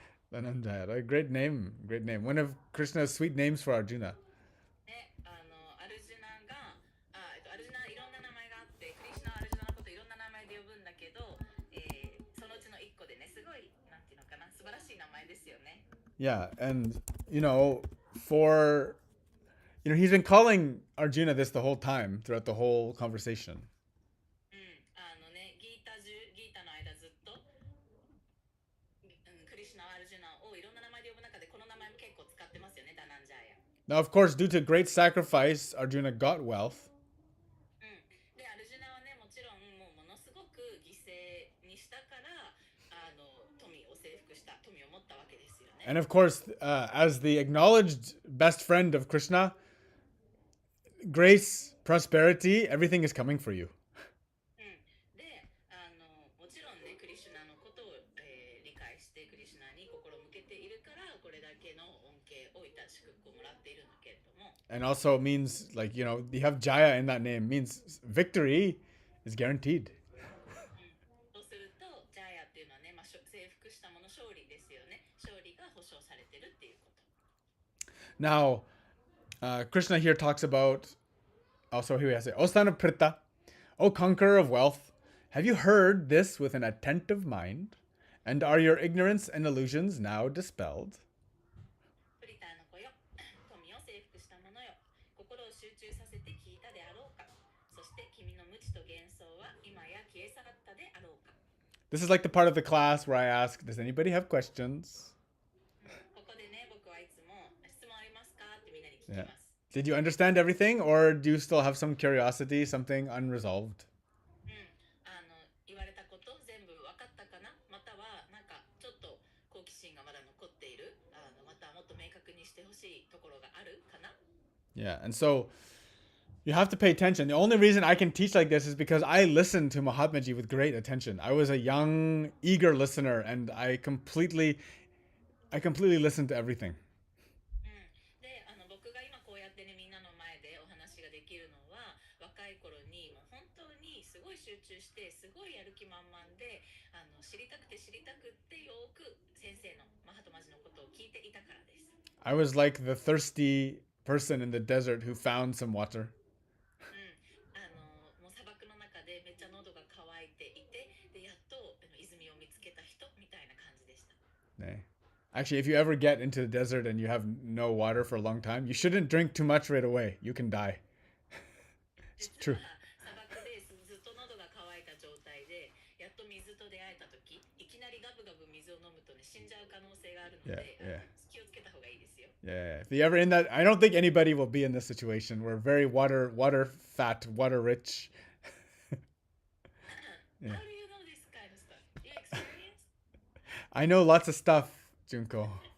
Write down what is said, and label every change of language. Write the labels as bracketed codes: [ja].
[en] Dhanam Jaya. A great name. Great name. One of Krishna's sweet names for Arjuna. [ja] ね、アルジュナが、アルジュナいろんな名前があって、クリシュナはアルジュナのこといろんな名前で呼ぶんだけど、そのうちの一個でね、すごいなんていうのかな、素晴らしい名前ですよね。 [en] Yeah, and for he's been calling Arjuna this the whole time throughout the whole conversation. [ja] ね、ギータの間ずっと、クリシュナはアルジュナをいろんな名前で呼ぶ中でこの名前も結構使ってますよね、ダナンジャーヤ。 [en] Now, of course, due to great sacrifice, Arjuna got wealth. [ja] で、アルジュナはね、もちろんものすごく犠牲にしたから、富を征服した、富を持ったわけですよね。 [en] And of course, as the acknowledged best friend of Krishna, grace, prosperity, everything is coming for you. [ja] で、もちろんね、クリシュナのことを、理解してクリシュナに心を向けているから、これだけの恩恵をいた祝福をもらっているんだけれども。 [en] And also means, like, you have Jaya in that name, means victory is guaranteed. [ja] そうすると、ジャヤっていうのはね、征服したもの勝利ですよね。勝利が保証されてるっていうこと。 [en] Now, Krishna here talks about, also here we have to say, O son of Prita, O conqueror of wealth, have you heard this with an attentive mind? And are your ignorance and illusions now dispelled? [ja] プリタの子よ、富を征服したものよ、心を集中させて聞いたであろうか。そして君の無知と幻想は今や消え去ったであろうか。 [en] This is like the part of the class where I ask, does anybody have questions? [ja] ここでね、僕はいつも質問ありますかってみんなに聞きます。 [en] Did you understand everything, or do you still have some curiosity, something unresolved? [ja] 言われたこと全部分かったかな、またはなんかちょっと好奇心がまだ残っている、またもっと明確にしてほしいところがあるかな。 [en] Yeah, and so you have to pay attention. The only reason I can teach like this is because I listened to Mahatmaji with great attention. I was a young, eager listener, and I completely listened to everything. [ja] で、僕が今こうやってね、みんなの前でお話ができるのは、若い頃にもう本当にすごい集中して、すごいやる気満々で、知りたくてよく先生のマハトマジのことを聞いていたからです。 [en] I was like the thirsty person in the desert who found some water. [ja] もう砂漠の中でめっちゃ喉が渇いていて、でやっと泉を見つけた人みたいな感じでした。 [en] Actually, if you ever get into the desert and you have no water for a long time, you shouldn't drink too much right away. You can die. It's true. [ja] 砂漠でずっと喉が渇いた状態で、やっと水と出会えたとき、いきなりガブガブ水を飲むとね、死んじゃう可能性があるので、気をつけた方がいいですよ。 [en] Yeah, if you ever in that, I don't think anybody will be in this situation. We're very water fat, water rich. How do you know this kind of stuff? You experience? I know lots of stuff, Junko.